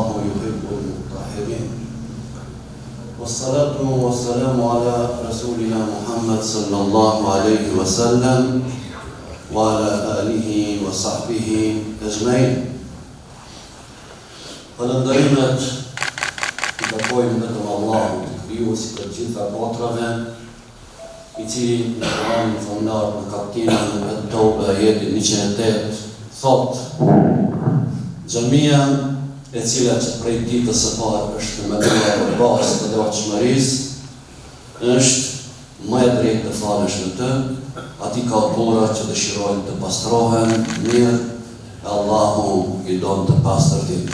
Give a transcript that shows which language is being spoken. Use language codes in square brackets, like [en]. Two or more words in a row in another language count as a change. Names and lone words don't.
[ar] يحب المطهرين والصلاة والسلام على رسولنا محمد صلى الله عليه وسلم وعلى آله وصحبه أجمعين. [sq] Falënderimet i takojnë vetëm Allahut, krijuesit të gjitha botrave, i cili në Kur'anin famlar në kapitullin e Toba ajeti 108 thot: xhamia e cila që prej ditës së parë është me dhënë bazë të devotshmërisë, është më e drejtë të falesh në të, ati ka bura që dëshirojnë të pastrohen mirë, e Allahu i don të pastërtit.